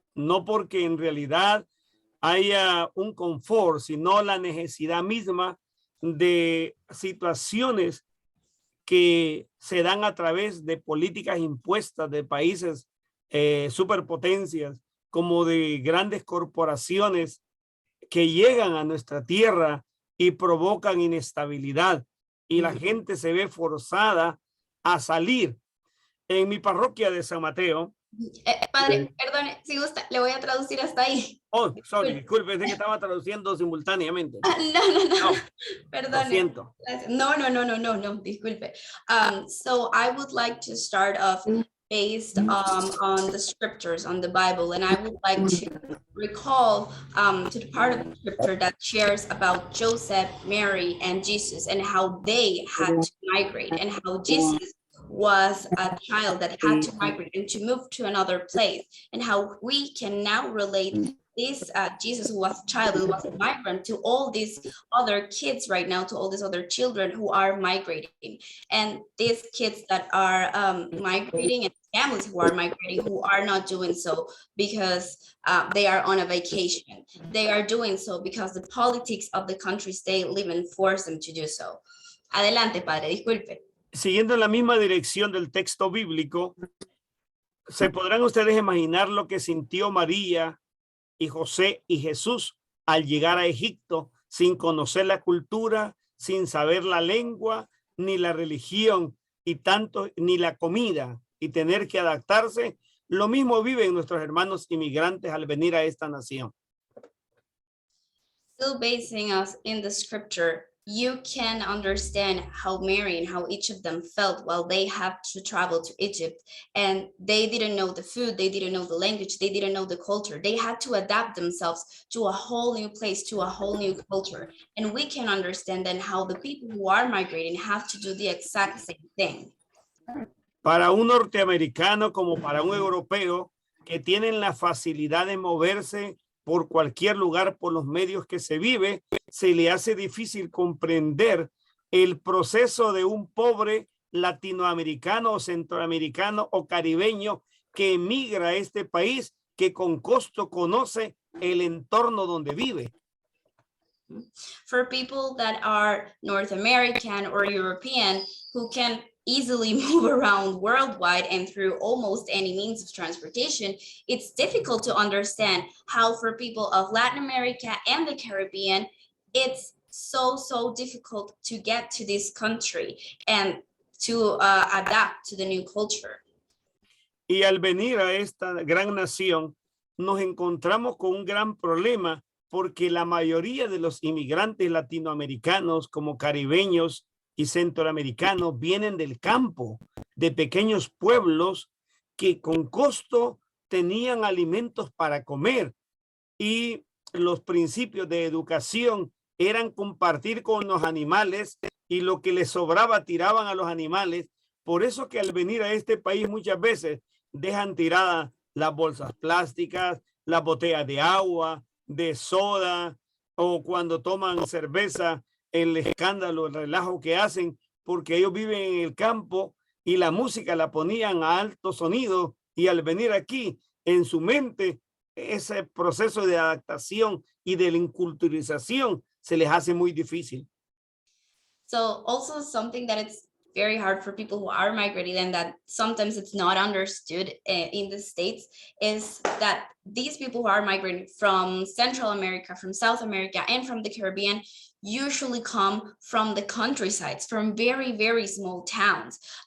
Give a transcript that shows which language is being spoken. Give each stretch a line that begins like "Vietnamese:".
Spanish: no porque en realidad haya un confort, sino la necesidad misma de situaciones que se dan a través de políticas impuestas de países superpotencias, como de grandes corporaciones que llegan a nuestra tierra y provocan inestabilidad, y la gente se ve forzada a salir. En mi parroquia de San Mateo. Padre, perdone, si gusta, le voy a traducir hasta ahí.
English: Oh, sorry,
Spanish: disculpe, pensé que estaba traduciendo simultáneamente. No, Lo perdone. siento. No, disculpe.
English: So I would like to start off based on the scriptures, on the Bible, and I would like to recall to the part of the scripture that shares about Joseph, Mary, and Jesus, and how they had to migrate, and how Jesus was a child that had to migrate and to move to another place, and how we can now relate this Jesus, who was a child, who was a migrant, to all these other kids right now, to all these other children who are migrating, and these kids that are migrating, and families who are migrating, who are not doing so because they are on a vacation. They are doing so because the politics of the countries they live in force them to do so.
Spanish: Adelante, padre, disculpe. Siguiendo en la misma dirección del texto bíblico, se podrán ustedes imaginar lo que sintió María y José y Jesús al llegar a Egipto sin conocer la cultura, sin saber la lengua, ni la religión, y tanto ni la comida, y tener que adaptarse. Lo mismo viven nuestros hermanos inmigrantes al venir a esta nación.
English: Still basing us in the scripture, you can understand how Mary and how each of them felt while they had to travel to Egypt, and they didn't know the food, they didn't know the language, they didn't know the culture. They had to adapt themselves to a whole new place, to a whole new culture. And we can understand then how the people who are migrating have to do the exact same thing.
Spanish: Para un norteamericano como para un europeo que tienen la facilidad de moverse por cualquier lugar por los medios que se vive, se le hace difícil comprender el proceso de un pobre latinoamericano o centroamericano o caribeño que emigra a este país, que con costo conoce el entorno donde vive.
English: For people that are North American or European who can easily move around worldwide and through almost any means of transportation, it's difficult to understand how for people of Latin America and the Caribbean, it's so difficult to get to this country and to adapt to the new culture.
Spanish: Y al venir a esta gran nación, nos encontramos con un gran problema, porque la mayoría de los inmigrantes latinoamericanos, como caribeños y centroamericanos, vienen del campo, de pequeños pueblos que con costo tenían alimentos para comer, y los principios de educación eran compartir con los animales, y lo que les sobraba tiraban a los animales. Por eso que al venir a este país muchas veces dejan tiradas las bolsas plásticas, las botellas de agua, de soda, o cuando toman cerveza, el escándalo, el relajo que hacen, porque ellos viven en el campo y la música la ponían a alto sonido, y al venir aquí, en su mente, ese proceso de adaptación y de la inculturización se les hace muy difícil.
English: So also something that it's very hard for people who are migrating, and that sometimes it's not understood in the States, is that these people who are migrating from Central America, from South America, and from the Caribbean usually come from the countrysides, from very small towns.